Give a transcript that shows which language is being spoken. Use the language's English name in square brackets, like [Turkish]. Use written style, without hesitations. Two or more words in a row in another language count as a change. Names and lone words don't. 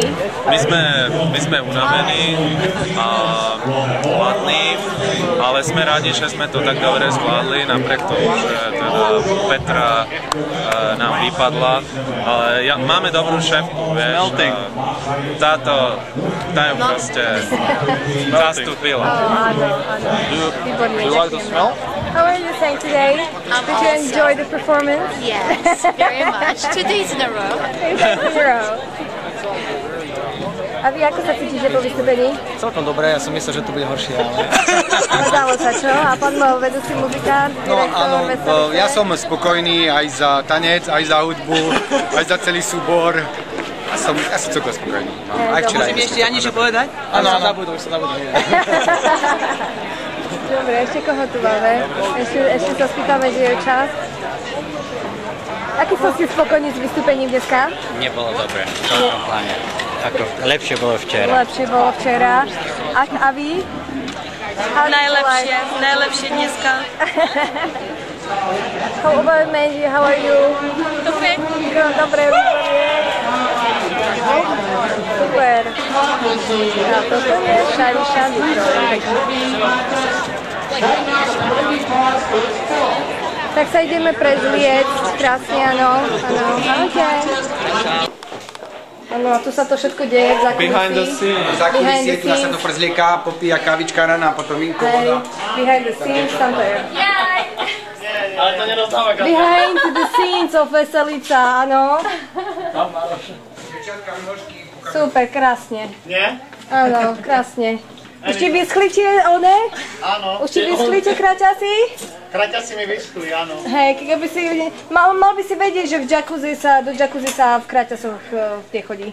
[Slovak] My sme unavení a hladní, ale sme rádi, že sme to tak dobre zvládli, napriek tomu, že teda Petra nám vypadla. Ale máme dobrú šéfku, vieš. Tá ju proste zastúpila. Áno. [English] Do you like the smell? How are you saying today? Did you enjoy the performance? Yes, very much. 2 days in a row. [Slovak] A vy ako sa cítite po vystúpení? Celkom dobre, ja som myslel, že to bude horšie, ale... Ale dalo sa, čo? A pán vedúci muzikant, direktor, Veselice? Ja som spokojný aj za tanec, aj za hudbu, aj za celý súbor. Ja som celkom spokojný. Aj včera. Môžem ešte ja niečo povedať? Áno, už sa zabudol. Dobre, ešte koho tu máme? Ešte sa spýtame, že je čas. Aký som si spokojný s vystúpením dneska? Nebolo dobre, v tomto pláne. Ako, lepšie bolo včera. Lepšie bolo včera. A vy? Najlepšie dneska. [English] How about Mandy? How are you? [Slovak] Dobre. Dobre, výborne. Super. A toto je Šariša Tak sa ideme prezliecť krásne, áno. Ahojte. Áno, a tu sa to všetko deje v zákulisí. [English] Behind the scenes. [Slovak] V zákulisí tu sa to prezlieká, popíja kávička rána a potom vínko, voda. [English] Behind the scenes, [Slovak] tam to je. Ale to nerozdáva kafe. [English] Behind the scenes of Veselica, [Slovak] áno. Super, krásne. Nie? Áno, krásne. Už ti vyschli tie one? Áno. Už ti vyschli tie kraťasy? Kraťasy mi vyschli, áno. Hej, keby si... Mal by si vedieť, že do jacuzzi sa v kraťasoch nechodí.